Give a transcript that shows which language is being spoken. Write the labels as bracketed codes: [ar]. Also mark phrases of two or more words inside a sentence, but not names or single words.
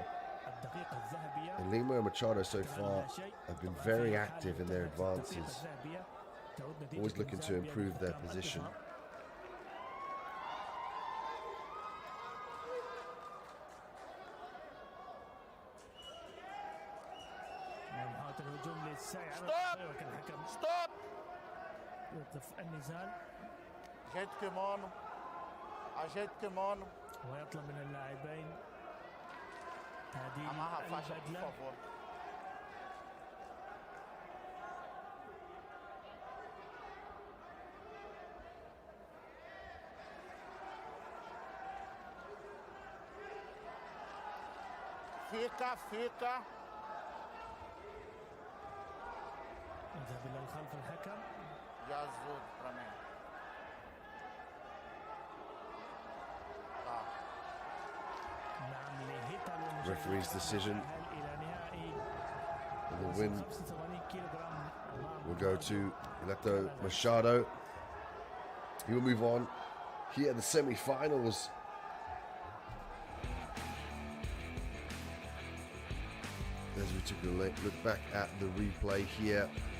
[en] And Lima and Machado so far have been very active in their advances, always looking to improve their position. Stop! Stop! [ar] يوقف النزال [pt] Ajeite o kimono. Ajeite o kimono. [ar] ويطلب من اللاعبين تعديل [pt] Amarra a faixa, por [ar] البدلة. [pt] favor. Fica. [ar] يذهب إلى الخلف الحكم. [pt] De azul pra mim. Tá. [ar] نعم لهيتا [en] Referee's decision. [ar] إلى نهائي [en] And the win [ar] 85 كيلوغرام [en] will go to Leto Machado. He will move on here in the semi-finals. As we took a look back at the replay here.